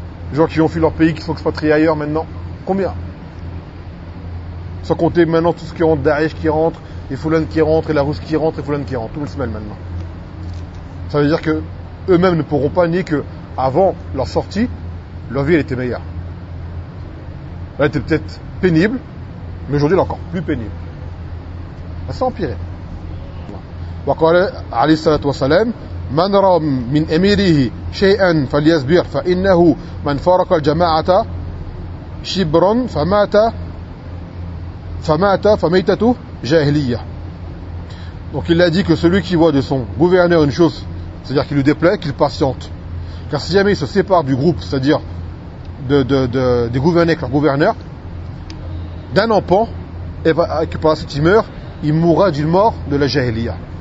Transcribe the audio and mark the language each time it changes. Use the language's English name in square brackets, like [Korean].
[French] Les gens qui ont fui leur pays, qui sont expatriés ailleurs maintenant, combien? Sans compter maintenant tout ce qui rentre, Daesh qui rentre, et Foulane qui rentre, et la Russe qui rentre, et Foulane qui rentre, tout le semaine maintenant. Ça veut dire que eux-mêmes ne pourront pas nier que, avant leur sortie, leur vie elle était meilleure. Elle était peut-être pénible, mais aujourd'hui elle est encore plus pénible. Elle s'est empirée. [Arabic] Wa qala alayhi salatu wa salam, من رأى من أميره شيئا فليصبر فإنه من فارق الجماعة شبرا فمات فميتته جاهلية. [French] Donc il a dit que celui qui voit de son gouverneur une chose, c'est-à-dire qu'il lui déplaît, qu'il patiente. Car si jamais il se sépare du groupe, c'est-à-dire de gouverner avec leur gouverneur, d'un empan, et que par la suite il meurt, il mourra d'une mort de la jahiliya.